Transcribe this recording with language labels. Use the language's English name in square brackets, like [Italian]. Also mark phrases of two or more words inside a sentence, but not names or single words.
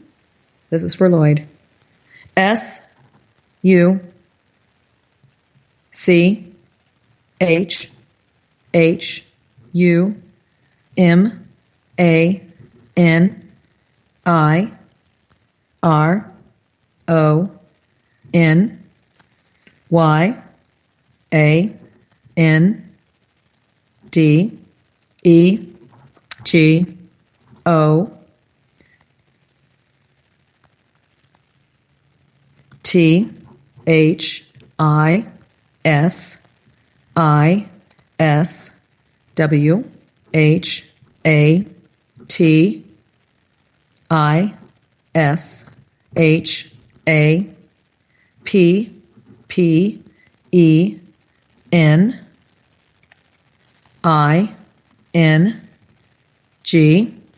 [English] This is for Lloyd. S U C H H U M A N I R O N Y A N D E G O T H I S I S W H A T I S H A P P E N I N G